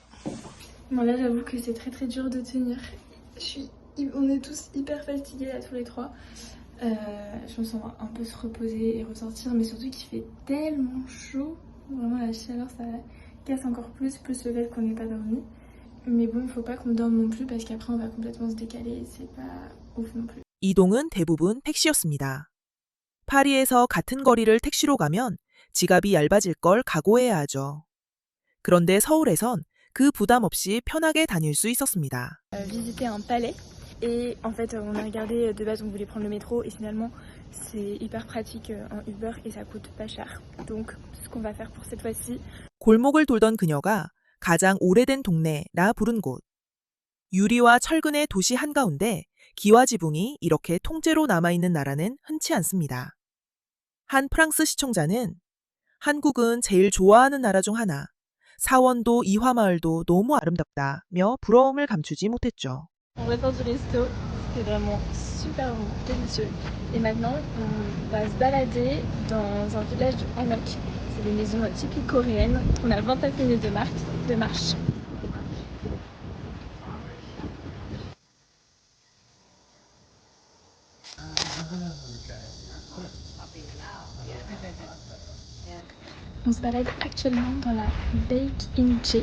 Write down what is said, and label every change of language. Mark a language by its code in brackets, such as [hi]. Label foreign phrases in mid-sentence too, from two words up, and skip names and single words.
[fr] Bon là j'avoue que c'est très dur de tenir. On est tous hyper fatigués là tous les trois. Je me sens un peu se reposer et ressortir, mais surtout qu'il fait tellement chaud. Vraiment la chaleur ça casse encore plus le fait qu'on n'ait pas dormi. Mais bon, il faut pas qu'on dorme non plus parce qu'après on va complètement se décaler et c'est pas ouf non plus. [ko] 이동은 대부분 택시였습니다. 파리에서 같은 거리를 택시로 가면 지갑이 얇아질 걸 각오해야 하죠. 그런데 서울에선 그 부담 없이 편하게 다닐 수 있었습니다. [fr] Visiter un palais. Et en fait, on a regardé, de base on voulait prendre le métro et finalement c'est hyper pratique en Uber et ça coûte pas cher. Donc ce qu'on va faire pour cette fois-ci. [ko] 골목을 돌던 그녀가 가장 오래된 동네라 부른 곳. 유리와 철근의 도시 한가운데 기와 지붕이 이렇게 통째로 남아있는 나라는 흔치 않습니다. 한 프랑스 시청자는 한국은 제일 좋아하는 나라 중 하나, 사원도 이화마을도 너무 아름답다며 부러움을 감추지 못했죠. [fr] On ressort du resto, c'était vraiment super bon, délicieux. Et maintenant, on va se balader dans un village de Hanok. C'est des maisons typiques coréennes. On a 29 minutes de marche. On se balade actuellement dans la Baek-in-che.